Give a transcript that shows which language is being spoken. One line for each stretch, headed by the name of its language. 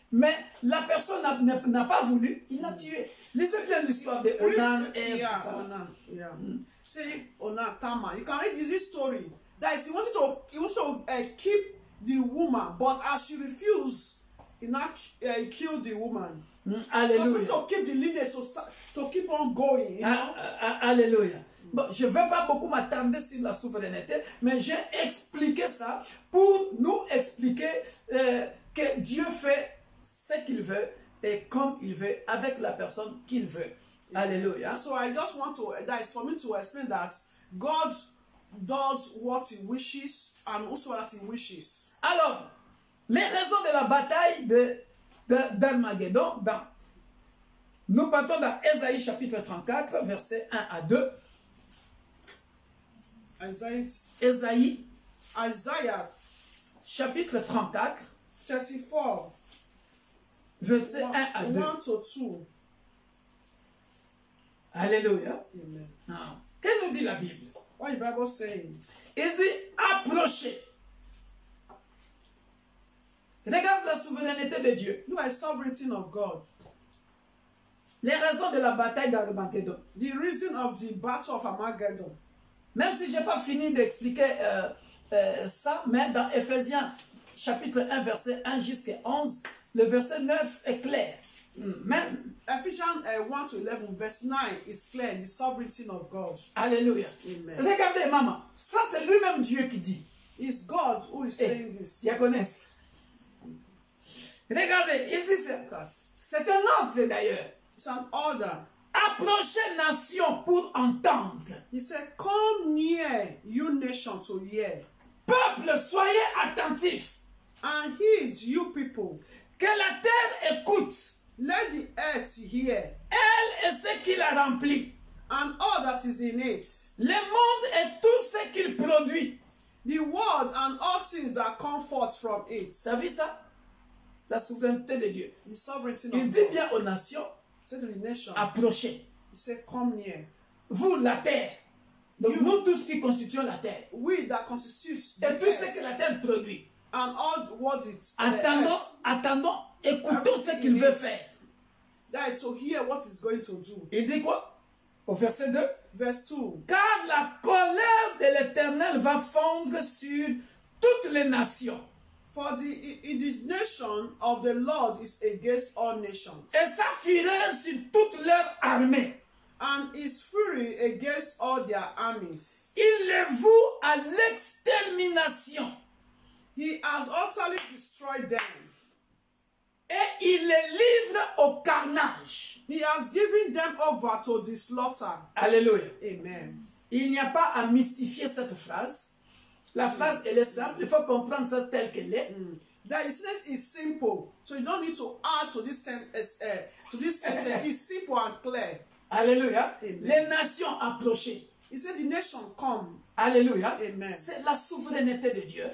French: Mais la personne n'a pas voulu, il l'a tué. Lisez bien l'histoire de Onan et
English: Onan, yeah. See, Onan, Tamar. You can read this story. That is, he wanted to keep the woman, but as she refused, he killed the woman.
French: Alléluia.
English: He wanted to keep the lineage to keep on going. You know?
French: Alléluia. Bon, je ne vais pas beaucoup m'attarder sur la souveraineté, mais j'ai expliqué ça pour nous expliquer que Dieu fait ce qu'il veut et comme il veut, avec la personne qu'il veut. Alléluia.
English: So I just want to, that is for me to explain that God does what he wishes and also what he wishes.
French: Alors, les raisons de la bataille d'Armageddon, nous partons dans Ésaïe chapitre 34, versets 1 à 2. Ésaïe chapitre 34, 34, versets 1 à 2.
English: 1 to 2.
French: Alléluia. Amen. Ah. Que nous dit la Bible?
English: What is the Bible saying?
French: Il dit approchez. Regarde la souveraineté de Dieu.
English: Look at the sovereignty of God.
French: Les raisons de la bataille d'Armageddon.
English: The reason of the battle of Armageddon.
French: Même si je n'ai pas fini d'expliquer ça, mais dans Ephésiens chapitre 1, verset 1 jusqu'à 11, le verset 9 est clair. Même.
English: Ephesians 1 to 11, verse 9 is clear, the sovereignty of God.
French: Alléluia. Amen. Regardez, maman, ça c'est lui-même Dieu qui dit.
English: It's God who is saying this.
French: Diaconesse. Regardez, il dit ça. C'est un ordre d'ailleurs.
English: It's an order.
French: Approchez nation pour entendre.
English: He said, come near, you nation, to hear.
French: Peuple, soyez attentifs.
English: And heed, you people.
French: Que la terre écoute.
English: Let the earth hear.
French: Elle et ce qui la remplit.
English: And all that is in it.
French: Le monde et tout ce qu'il produit.
English: The world and all things that come forth from it.
French: Tu as vu ça? La souveraineté de Dieu.
English: The sovereignty
French: Il
English: of
French: dit
English: God.
French: bien aux nations,
English: Say to the nation.
French: approchez.
English: He said, come near.
French: Vous, la terre. Donc nous tous qui constituons la terre.
English: We that constitute the
French: Et tout ce
English: earth.
French: que la terre produit.
English: And all what it
French: Attendons, écoutons ce qu'il veut faire.
English: That to hear what he's going to do.
French: Il dit quoi? Au verset 2.
English: Verse 2.
French: Car la colère de l'Éternel va fondre sur toutes les nations.
English: For the indignation of the Lord is against all nations.
French: Et sa fureur sur toute leur armée.
English: And his fury against all their armies.
French: Il les voue à l'extermination.
English: He has utterly destroyed them.
French: Et il les livre au carnage.
English: He has given them over to the slaughter.
French: Alléluia. Amen. Il n'y a pas à mystifier cette phrase. La phrase, elle est simple. Il faut comprendre ça telle qu'elle est.
English: The sentence is simple. So you don't need to add to this sentence. It's simple and clear.
French: Alléluia. Amen. Les nations approchées.
English: He said the nation come.
French: Alléluia. Amen. C'est la souveraineté de Dieu.